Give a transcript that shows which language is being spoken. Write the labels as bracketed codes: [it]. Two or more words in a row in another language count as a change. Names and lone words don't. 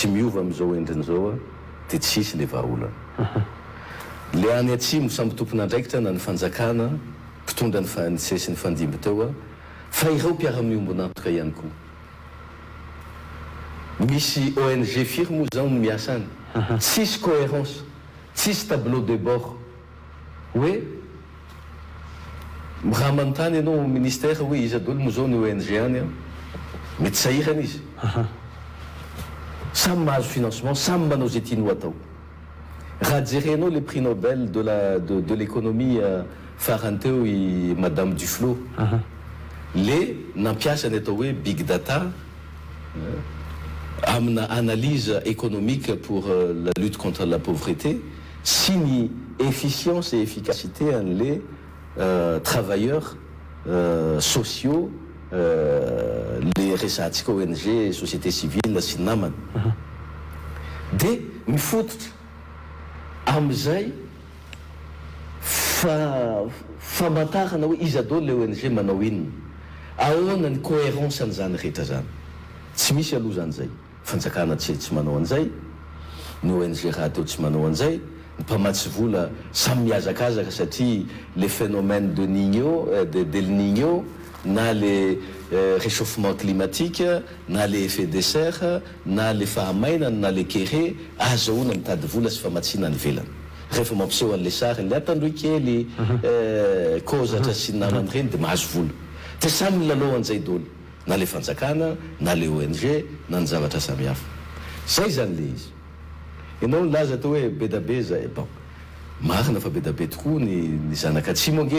[mg] miova am'izao endrin'izao a de tsisy le vahaolana le any atsimo samby tompona andraikitra na ny fanjakana mpitondra ny sesy ny fandimby teo a fa ireo mpiara-miombo nantoka ihany koa misy ONG firy moa zao no miasa any tsisy cohérence tsisy [fr] tableau de bord [mg] hoe raha manontany ianao ministère hoe izy adolo mo zao ny ONG any a mety sahirana izy samy mahazo financement samy manao zay tiany ho atao raha jerenao le [fr] prix Nobel de l'économie [mg] farany teo i madame Duflo le nampiasa ny atao hoe [en] big data [fr] amina analyse économique pour la lutte contre la pauvreté [mg] sy ny [fr] efficience et efficacité an'le travailleurs sociaux [mg] le resahantsika ONG [fr] société civile [mg] sy namany de mifototra am'izay famantarana hoe izy adao le ONG manao inona ahoana ny cohérence an'izany rehetra zany tsy misy aloha zany zay fanjakana tsy manao an'izay ny ONG raha teo tsy manao an'izay ny mpamatsy vola samy miazakazaka satria [fr] les phénomènes de del Niño [mg] na [fr] les réchauffement climatique [mg] na [fr] les effets de [mg] serre na les fahamainana na les kere azahoana mitady vola sy famatsiana ny velany rehefa mampiseho an'le sary le atandroy kely kozatra sy namany reny de mahazo vola de samy milalohan'izay dolo na le fanjakana na le ONG na ny zavatra samihafa zay zany le izy ianao nilaza atao hoe be da be zay bon marina fa be da be tokoa ny zanaka atsimo ange